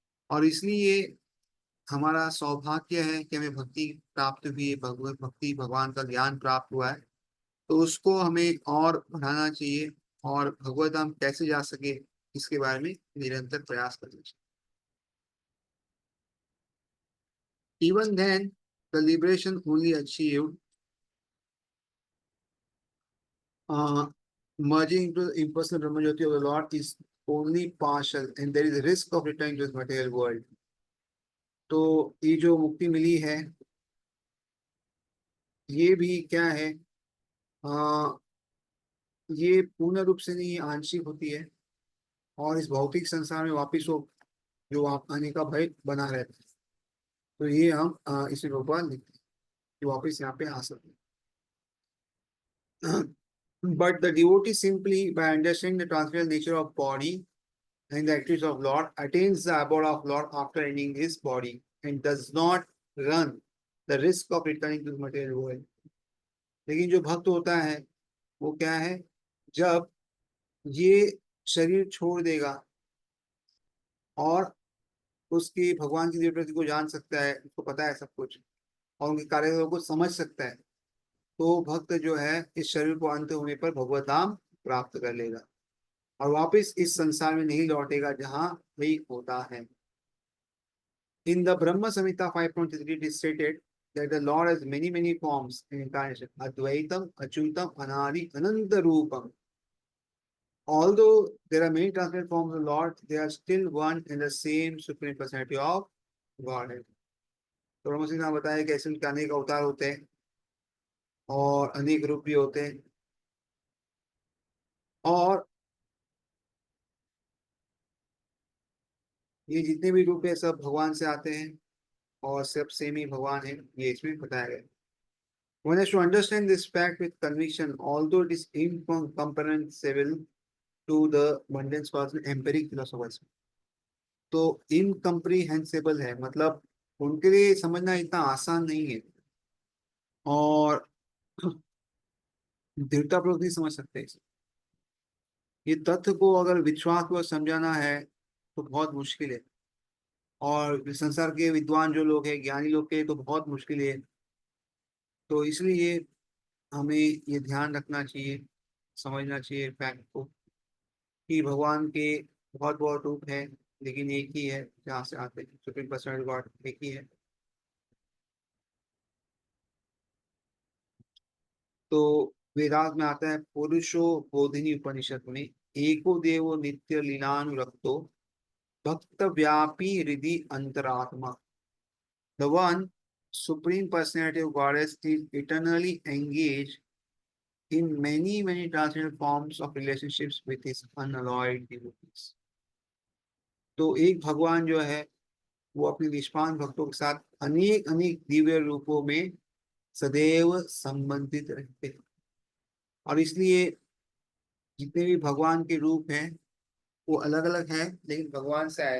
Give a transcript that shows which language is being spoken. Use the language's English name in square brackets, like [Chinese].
[Hindi] और इसलिए हमारा सौभाग्य है कि हमें भक्ति प्राप्त हुई है, भगवत भक्ति भगवान का ज्ञान प्राप्त हुआ है। तो उसको हमें और बढ़ाना चाहिए और भगवत धाम कैसे जा सके इसके बारे में निरंतर प्रयास करना चाहिए। [English] Even then, the liberation only achieved merging into the impersonal Brahmajyoti of the Lord is only partial, and there is a risk of returning to this material world. [Hindi] तो ये जो मुक्ति मिली है, ये भी क्या है, ये पूर्ण रूप से नहीं, आंशिक होती है और इस भौतिक संसार में वापिस वो जो आप आने का भय बना रहता है। तो ये हम इसी भगवान लिखते हैं कि वापिस यहाँ पे आ सकते हैं। [English] But the devotee simply by understanding the transcendental nature of body and the activities of Lord attains the abode of Lord after ending his body and does not run the risk of returning to the material world. [Hindi] लेकिन जो भक्त होता है वो क्या है, जब ये शरीर छोड़ देगा और उसकी भगवान की दिव्य प्रकृति को जान सकता है, उसको पता है सब कुछ, और उनके कार्यों को समझ सकता है, तो भक्त जो है इस शरीर को अंत होने पर भगवत धाम प्राप्त कर लेगा और वापस इस संसार में नहीं लौटेगा जहाँ वही होता है। [English] In the Brahma Samhita 5.3 it is stated that the Lord has many forms in incarnation. [Sanskrit] Advaitam, Achyutam, Anadi, Ananta Rupam. [English] Although there are many transcendent forms of the Lord, they are still one and the same supreme personality of Godhead. [Hindi] तो ब्रह्म सिंह ने बताया कि ऐसे उनके अनेक अवतार होते हैं और अनेक रूप भी होते हैं, और ये जितने भी रूप है सब भगवान से आते हैं और सब सेम ही भगवान है, ये इसमें बताया गया। [English] One has to understand this fact with conviction, although it is incomprehensible to the mundane scholars and empiric philosophers. [Hindi] तो इनकम्प्रीहेंसिबल है, मतलब उनके लिए समझना इतना आसान नहीं है, और दृढ़तापूर्वक नहीं समझ सकते इसे। ये तथ्य को अगर विश्वास को समझाना है तो बहुत मुश्किल है, और संसार के विद्वान जो लोग हैं, ज्ञानी लोग के, तो बहुत मुश्किल है। तो इसलिए हमें ये ध्यान रखना चाहिए, समझना चाहिए फैक्ट को, कि भगवान के बहुत बहुत रूप हैं, लेकिन एक ही है जहाँ से आते हैं, [English] supreme personal god [Hindi] एक ही है। तो वेदांत में आता है पुरुषो बोधिनी उपनिषद में, [Sanskrit] एको देवो नित्य लीलानुरक्तो भक्त व्यापी हृदि अंतरात्मा। [English] The one supreme personality of Godhead is eternally engaged in many transcendental forms of relationships with his unalloyed devotees। [Hindi] तो एक भगवान जो है वो अपने निष्पान भक्तों के साथ अनेक अनेक दिव्य रूपों में सदैव संबंधित रहते हैं, और इसलिए जितने भी भगवान के रूप हैं वो अलग अलग हैं, लेकिन भगवान से आए।